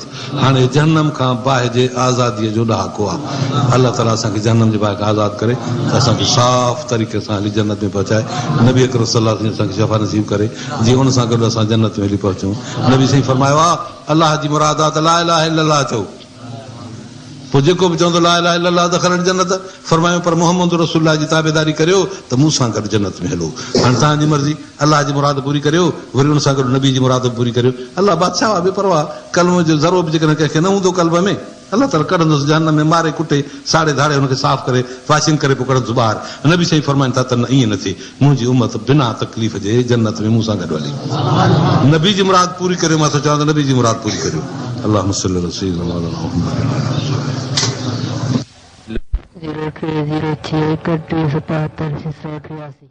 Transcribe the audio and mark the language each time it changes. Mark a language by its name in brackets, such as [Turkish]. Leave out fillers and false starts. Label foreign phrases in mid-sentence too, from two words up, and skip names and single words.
[Sindhi] हाणे जहन्नम खां बाहि जे आज़ादीअ जो ॾहाको आहे। अलाह ताला असांखे जहन्नम जे बाहि खां आज़ादु करे त असांखे साफ़ तरीक़े सां हली जन्नत में पहुचाए। नबी अकरम [Arabic] صلى الله عليه وسلم [Sindhi] असांखे शफ़ा नसीब करे जीअं उन सां गॾु असां जन्नत में हली पहुचूं। नबी साईं फरमायो आहे अलाह जी मुराद आहे त [Arabic] لا إله إلا الله [Sindhi] चओ। पोइ जेको बि चवंदो [Arabic] لا إله إلا الله دخلت جنة, [Sindhi] फरमायो पर [Arabic] محمد رسول الله [Sindhi] जी ताबेदारी करियो त मूं सां गॾु जन्नत में हलो। हाणे तव्हांजी मर्ज़ी, अलाह जी मुराद पूरी करियो, वरी उन सां गॾु नबी जी मुराद पूरी करियो। अलाह बादशाह आहे, बेपरवाह, कल्म जो ज़रो बि जेकॾहिं कंहिंखे न हूंदो कल्ब में, अलाह ताला कढंदुसि जहन्नम में, मारे कुटे साड़े धाड़े हुनखे साफ़ करे वाशिंग करे पोइ कढंदुसि ॿाहिरि। नबी साईं फरमाइनि था त न, ईअं न थिए, मुंहिंजी उम्मत बिना तकलीफ़ जे जन्नत में मूं सां गॾु हली। नबी जी मुराद पूरी करियो, मां त चवां त नबी जी मुराद पूरी करियो। [Arabic] اللهم صل على سيدنا محمد. [Sindhi] 03061277683